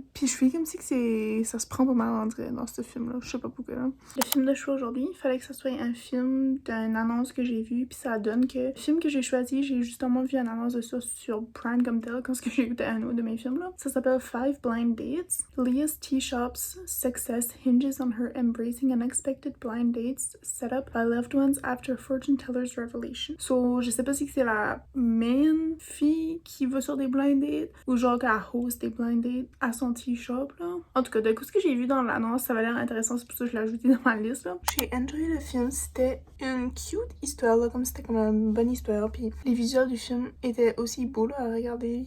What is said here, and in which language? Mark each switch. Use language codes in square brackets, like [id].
[fr] Puis je suis comme si que ça se prend pas mal en vrai dans ce film là. Je sais pas pourquoi là. Le film de choix aujourd'hui, il fallait que ça soit un film d'une annonce que j'ai vue puis ça donne que le film que j'ai choisi, j'ai justement vu une annonce de ça sur Prime comme tel quand j'ai écouté un autre de mes films là. Ça s'appelle Five Blind Dates. [en] Leah's tea shop's success hinges on her embracing unexpected blind dates set up by loved ones after a fortune teller's revelation. [fr] So, je sais pas si c'est la main fille qui va sur des blind dates ou genre qu'elle host des blind dates à son tea shop là. En tout cas, de coup, ce que j'ai vu dans l'annonce, ça avait l'air intéressant, c'est pour ça que je l'ai ajouté dans ma liste là. J'ai enjoyé le film, c'était une cute histoire là, comme c'était comme une bonne histoire, puis les visuels du film étaient aussi beaux là, à regarder.